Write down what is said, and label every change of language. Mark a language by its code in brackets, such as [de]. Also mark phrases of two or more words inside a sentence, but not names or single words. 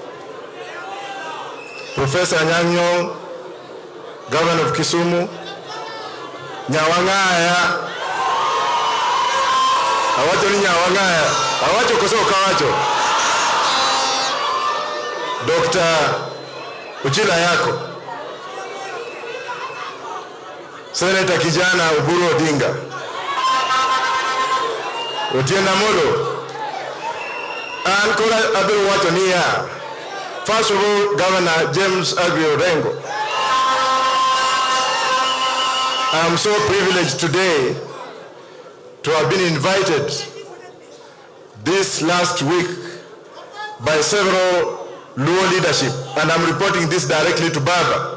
[luo] Professor Nyanyong, Governor of Kisumu, Nyawang'aya, awacho ni Nyawang'aya, awacho koso kawacho, Dr. Uchila yako, Senator kijana Oburu Odinga, Otienda Molo, [en] and Kora Abel Watonia. First of all, Governor James Agri Orengo. I am so privileged today to have been invited this last week by several Luo leadership, and I'm reporting this directly to Baba.